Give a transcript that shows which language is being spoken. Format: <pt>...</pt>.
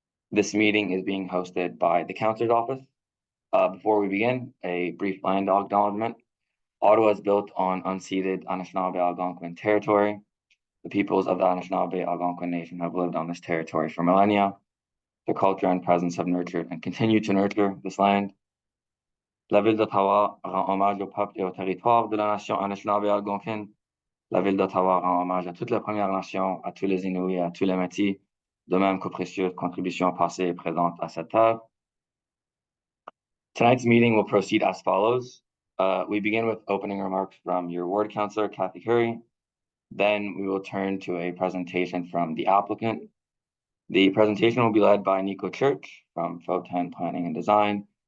<en>This meeting is being hosted by the Councillor's Office. Before we begin, a brief land acknowledgement. Ottawa is built on unceded Anishinaabe Algonquin territory. The peoples of the Anishinaabe Algonquin Nation have lived on this territory for millennia. Their culture and presence have nurtured and continue to nurture this land.</en> <fr>La ville d'Ottawa rend hommage au peuple et au territoire de la nation Anishinaabe algonquine. La ville d'Ottawa rend hommage à toutes les Premières Nations, à tous les Inuits et à tous les Métis, de même qu'aux précieuses contributions passées et présentes à cette terre.</fr> <en>Tonight's meeting will proceed as follows. We begin with opening remarks from your ward councillor, Kathy Curry. Then we will turn to a presentation from the applicant. The presentation will be led by Nico Church from FO10 Planning and Design.</en>